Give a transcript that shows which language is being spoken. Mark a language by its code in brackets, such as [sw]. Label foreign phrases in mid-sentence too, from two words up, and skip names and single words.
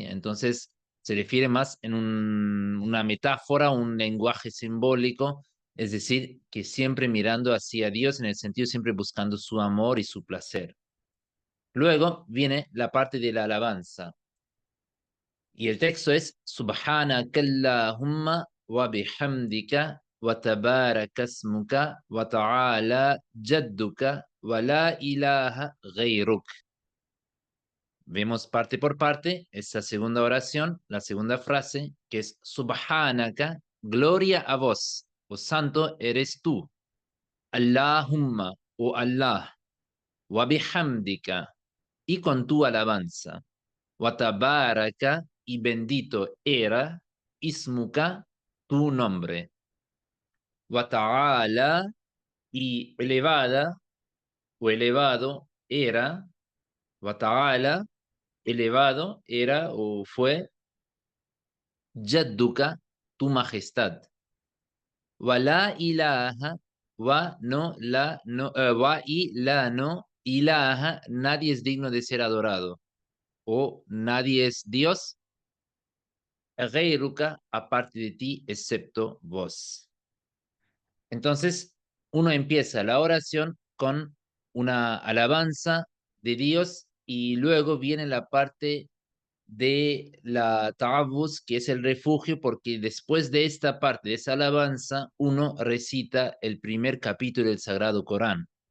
[es] Entonces, se refiere más en una metáfora, un lenguaje simbólico, es decir, que siempre mirando hacia Dios en el sentido siempre buscando su amor y su placer. Luego viene la parte de la alabanza. Y el texto es [ar] سبحانك اللهم و بحمدك و تبارك اسمك و تعالى جدك و لا إله غيرك. [es] Vemos parte por parte esa segunda oración, la segunda frase, que es Subhanaka, gloria a vos, o santo eres tú. [ar] Allahumma, o Allah, و بحمدك, [es] y con tu alabanza. Watabaraka, y bendito era, ismuka, tu nombre. Wataala, y elevada o elevado era. Wataala, elevado era o fue. Jadduka, tu majestad. [ar] ولا إله, [es] wa no la no, wa y la no ilaha, nadie es digno de ser adorado, o nadie es Dios Ghayruka, aparte de ti, excepto vos. Entonces, uno empieza la oración con una alabanza de Dios, y luego viene la parte de la ta'awuz, que es el refugio, porque después de esta parte, de esa alabanza, uno recita el primer capítulo del Sagrado Corán.